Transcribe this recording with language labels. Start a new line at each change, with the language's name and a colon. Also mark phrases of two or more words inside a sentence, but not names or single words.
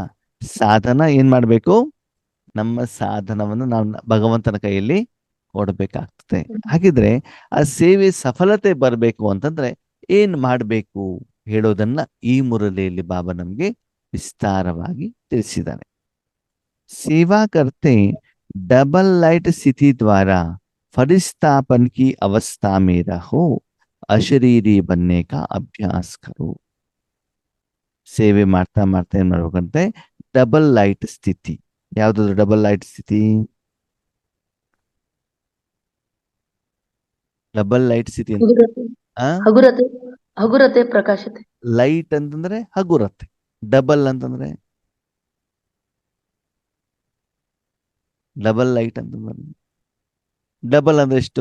Kannada: ಸಾಧನ ಏನ್ ಮಾಡ್ಬೇಕು? ನಮ್ಮ ಸಾಧನವನ್ನು ನಾವು ಭಗವಂತನ ಕೈಯಲ್ಲಿ ಕೊಡಬೇಕಾಗ್ತದೆ. ಹಾಗಿದ್ರೆ ಆ ಸೇವೆ ಸಫಲತೆ ಬರಬೇಕು ಅಂತಂದ್ರೆ ಏನ್ ಮಾಡಬೇಕು ಹೇಳೋದನ್ನ ಈ ಮುರಳಿಯಲ್ಲಿ ಬಾಬಾ ನಮ್ಗೆ ವಿಸ್ತಾರವಾಗಿ ತಿಳಿಸಿದ್ದಾನೆ.
Hindi: सेवा करते
English: double light
Hindi: स्थिति द्वारा फरिस्तापन की अवस्था में रहो, अशरीरी बनने का अभ्यास करो.
Kannada: ಸೇವೆ ಮಾಡ್ತಾ ಮಾಡ್ತಾ ಏನ್ ಮಾಡ್ಬೇಕಂತೆ,
English: double light
Kannada: ಸ್ಥಿತಿ. ಯಾವ್ದು
English: double light
Kannada: ಸ್ಥಿತಿ?
English: double light
Kannada: ಸ್ಥಿತಿ ಅಂತ ಹಗುರತೆ ಆ ಹಗುರತೆ ಹಗುರತೆ ಪ್ರಕಾಶತೆ. ಲೈಟ್ ಅಂತಂದ್ರೆ ಹಗುರತೆ, ಡಬಲ್ ಅಂತಂದ್ರೆ
English: double light
Kannada: ಅಂತಂದ್ರೆ ಡಬಲ್ ಅಂದ್ರೆ ಎಷ್ಟು?